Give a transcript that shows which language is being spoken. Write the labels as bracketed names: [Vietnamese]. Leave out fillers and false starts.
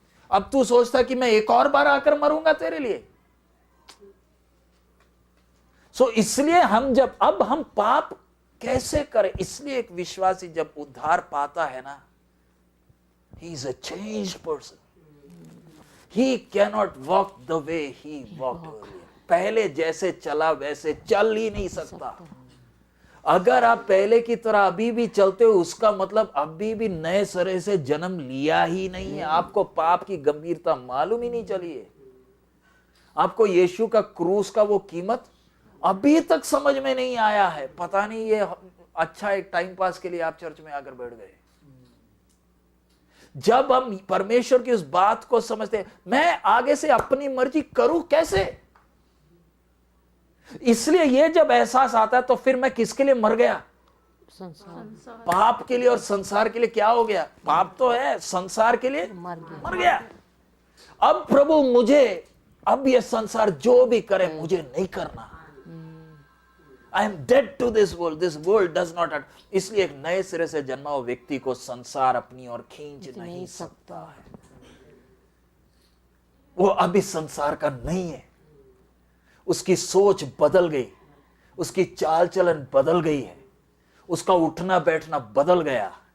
[Hindi] अब तू सोचता कि मैं एक और बार आकर मरूंगा तेरे लिए। इसलिए हम पाप कैसे करें? इसलिए एक विश्वासी जब उद्धार पाता है ना, [English] he is a changed person. He cannot walk the way he walked earlier. [Hindi] पहले जैसे चला वैसे चल ही नहीं सकता। अगर आप पहले की तरह अभी भी चलते हो, उसका मतलब अभी भी नए सिरे से जन्म लिया ही नहीं है। आपको पाप की गंभीरता मालूम ही नहीं चली है। आपको यीशु का क्रूस का वो कीमत अभी तक समझ में नहीं आया है। पता नहीं, ये अच्छा एक टाइम पास के लिए आप चर्च में आकर बैठ गए। जब हम परमेश्वर की उस बात को समझते हैं, मैं आगे से अपनी मर्जी करूं कैसे? इसलिए ये जब एहसास आता है तो फिर मैं किसके लिए मर गया? संसार पाप के लिए और संसार के लिए। क्या हो गया? पाप तो है, संसार के लिए मर गया। अब प्रभु मुझे, अब ये संसार जो भी करे मुझे नहीं करना। [English] I am dead to this world does not hurt. [Hindi] इसलिए एक नए सिरे से जन्मा हुआ व्यक्ति को संसार अपनी ओर खींच नहीं सकता है। वो अभी संसार का नहीं है। उसकी सोच बदल गई, उसकी चाल चलन बदल गई है, उसका उठना बैठना बदल गया।